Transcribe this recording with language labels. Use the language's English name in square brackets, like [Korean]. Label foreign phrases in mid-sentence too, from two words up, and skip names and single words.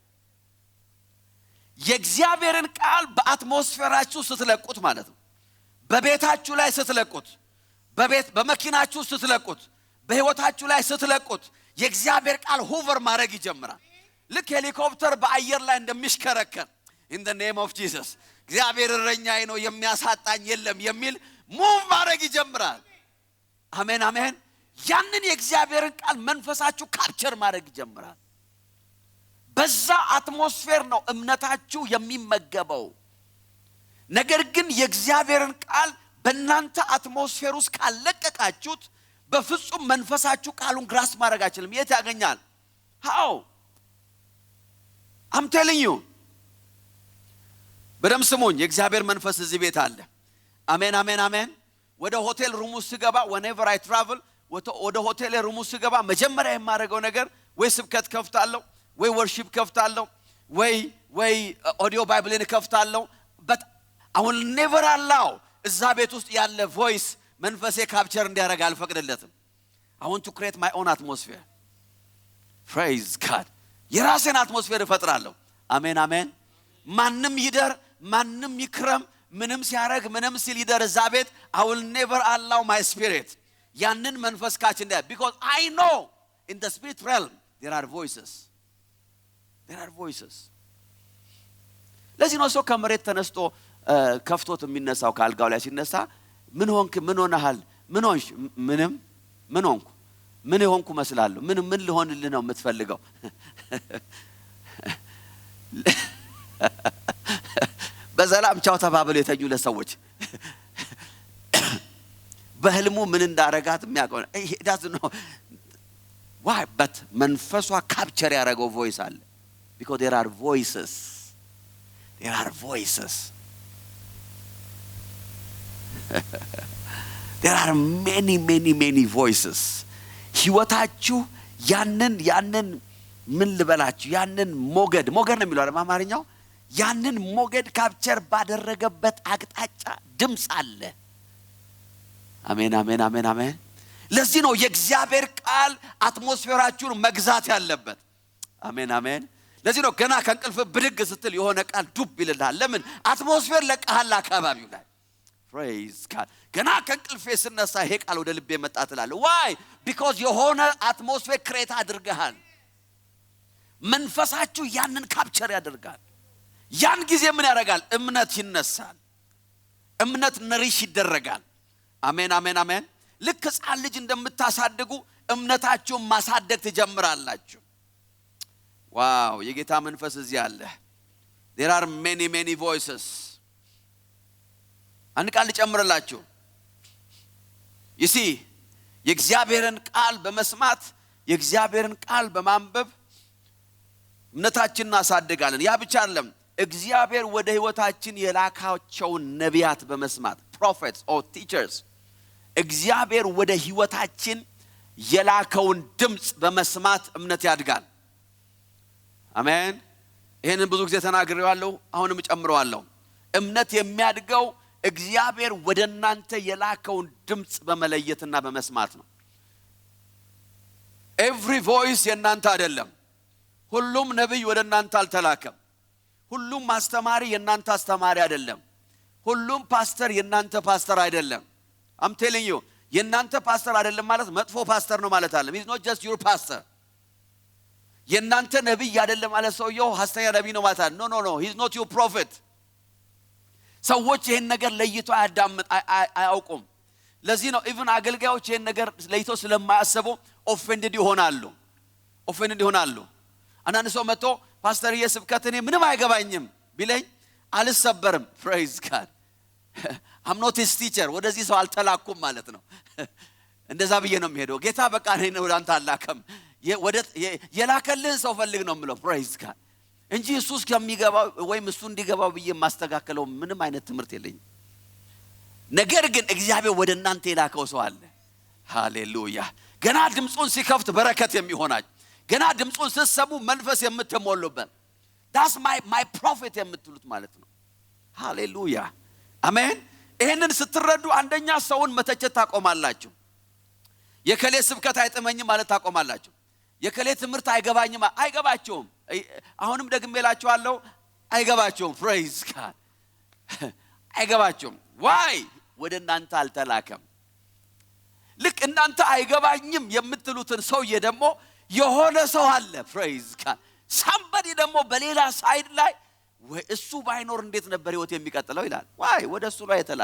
[Amharic] የእግዚአብሔርን ቃል በአትሞስፌራችሁ ስትለቁት ማለት ነው በቤታችሁ ላይ ስትለቁት በመኪናችሁ ስትለቁት በህይወታችሁ ላይ ስትለቁት የእግዚአብሔር ቃል ሆቨር ማድረግ ይጀምራል ልክ ሄሊኮፕተር በአየር ላይ እንደሚሽከረከር [English] in the name of Jesus [Amharic] እግዚአብሔር እረኛዬ ነው የሚያሳጣኝ የለም የሚል ሙቭ ማድረግ ይጀምራል አሜን አሜን ያንን የእግዚአብሔርን ቃል መንፈሳችሁ ካፕቸር ማድረግ ይጀምራል በዛ አትሞስፌር ነው እምነታችሁ የሚመገበው ነገር ግን የእግዚአብሔርን ቃል በእናንተ አትሞስፌር ውስጥ ካለቀቃችሁት በፍጹም መንፈሳችሁ ቃሉን ግራስ ማድረግ አይችልም የት ያገኛል how [English] I'm telling you [Amharic] በደም ስሙኝ የእግዚአብሔር መንፈስ እዚህ ቤት አለ አሜን አሜን አሜን ወደ [English] hotel room [Amharic] ውስጥ ገባ [English] whenever I travel [Amharic] ወደ [English] hotel room [Amharic] ውስጥ ገባ መጀመሪያ የማደርገው ነገር ወይ ስብከት ከፍታለሁ ወይ ወርሺፕ ከፍታለሁ ወይ [English] audio Bible [Amharic] ከፍታለሁ [English] but I will never allow [Amharic] እዛ ቤት ውስጥ ያለ ቮይስ መንፈሴ ካፕቸር እንዲያደርግ አልፈቅድለትም [English] I want to create my own atmosphere praise God [Amharic] የራሴን አትሞስፌር እፈጥራለሁ አሜን አሜን ማንንም ይደር ማንንም ይክረም ምንም ሲያረግ ምንም ሲል ይደር እዛ ቤት [English] I will never allow my spirit [Amharic] ያንን መንፈስ ካች እንደ [English] because I know in the spirit realm there are voices [Amharic] ለዚህ ነው ሰው ከመሬት ተነስቶ ከፍቶት የሚነሳው ካልጋው ላይ ሲነሳ ምን ሆንክ ምን ሆነሃል ምን ሆንሽ ምንም ምን ሆንኩ ምን ሆንኩ መስላለሁ ምን ልሆንልህ ነው የምትፈልገው በሰላም ቻው ተባብለው የተኙ ለሰዎች በህልሙ ምን እንዳረጋት የሚያውቀው [English] he doesn't know why but [Amharic] መንፈሷ ካፕቸር ያደረገው ቮይስ አለ [English] because there are voices there are many voices [Amharic] ህይወታችሁ ያንን ምን ልበላችሁ ያንን ሞገድ ነው የሚለው አማርኛው ያንን ሞገድ ካፕቸር ባደረገበት አቅጣጫ ድምጽ አለ አሜን አሜን አሜን አሜን ለዚህ ነው የእግዚአብሔር ቃል አትሞስፌራችሁን መግዛት ያለበት አሜን አሜን ለዚህ ነው ገና ከእንቅልፍ ብድግ ስትል የሆነ ቃል ዱብ ይልልሃል ለምን አትሞስፌር ለቀሃል አካባቢው ላይ [English] praise God [Amharic] ገና ከእንቅልፌ ስነሳ ይሄ ቃል ወደ ልቤ መጣ ትላለህ [English] why because [Amharic] የሆነ አትሞስፌር ክሬት አድርገሃል መንፈሳችሁ ያንን ካፕቸር ያደርጋል ያን ጊዜ ምን ያደርጋል እምነት ይነሳል እምነት ነሪሽ ይደረጋል አሜን አሜን አሜን ልክ ሕፃን ልጅ እንደምታሳድጉ እምነታችሁን ማሳደግ ትጀምራላችሁ ዋው የጌታ መንፈስ እዚህ አለ [English] there are many voices [Amharic] አንድ ቃል ልጨምርላችሁ [English] you see [Amharic] የእግዚአብሔርን ቃል በመስማት የእግዚአብሔርን ቃል በማንበብ እምነታችንን እናሳድጋለን ያ ብቻ አይደለም እግዚአብሔር ወደ ህይወታችን የላካቸውን ነቢያት በመስማት [English] prophets or teachers [Amharic] እግዚአብሔር ወደ ህይወታችን የላከውን ድምጽ በመስማት እምነት ያድጋል አሜን ይሄንን ብዙ ጊዜ ተናግሬዋለሁ አሁንም እጨምረዋለሁ እምነት የሚያድገው እግዚአብሔር ወደናንተ የላከውን ድምጽ በመለየትና በመስማት ነው [English] every voice [Amharic] የናንተ አይደለም ሁሉም ነብይ ወደናንተ አልተላከም ሁሉም ማስተማሪ የናንተ አስተማሪ አይደለም ሁሉም ፓስተር የናንተ ፓስተር አይደለም [English] I'm telling you [Amharic] የናንተ ፓስተር አይደለም ማለት መጥፎ ፓስተር ነው ማለት አይደለም [English] he's not just your pastor [Amharic] የናንተ ነብይ አይደለም ማለት ሰውየው ሐሰተኛ ነብይ ነው ማለት አይደለም [English] no he's not your prophet [Amharic] ሰዎች ይሄን ነገር ለይቶ አያውቁም ለዚህ ነው ኢቭን አገልጋዮች ይሄን ነገር ለይተው ስለማያስቡ ኦፌንድድ ይሆናሉ። አንዳንድ ሰው መጥቶ ፓስተር የስብከት እኔ ምንም አይገባኝም ቢለኝ አልሰበርም። [English] praise God I'm not his teacher። [Amharic] ወደዚህ ሰው አልተላኩም ማለት ነው። እንደዛ ብዬ ነው የሚሄደው። ጌታ በቃ እኔ ወደ አንተ አላከም የላከልህን ሰው ፈልግ ነው የምለው። [English] praise God [Amharic] እንጂ ኢየሱስ ከሚገባው ወይም እሱ እንዲገባው ብዬ ማስተካከለው ምንም አይነት ትምህርት የለኝም። ነገር ግን እግዚአብሔር ወደ እናንተ የላከው ሰው አለ። ሃሌሉያ። ገና ድምጹን ሲከፍት በረከት የሚሆናችሁ፣ ገና ድምጹን ስትሰሙ መንፈስ የምትሞሉበት [English] that's my prophet [Amharic] የምትሉት ማለት ነው። ሃሌሉያ አሜን። ይሄንን ስትረዱ አንደኛ ሰውን መተቸት ታቆማላችሁ። የከሌ ስብከት አይጥመኝም ማለት ታቆማላችሁ። የከሌ ትምህርት አይገባቸውም። አሁንም ደግሜ እላችኋለሁ አይገባቸውም። [English] praise God [Amharic] አይገባቸውም። ዋይ ወደ እናንተ አልተላከም። ልክ እናንተ አይገባኝም የምትሉትን ሰውዬ ደግሞ የሆነ ሰው አለ። [English] praise God somebody [Amharic] ደግሞ በሌላ ሳይድ ላይ ወይ እሱ ባይኖር እንዴት ነበር ህይወት የሚቀጥለው ይላል። ዋይ ወደሱ ላይ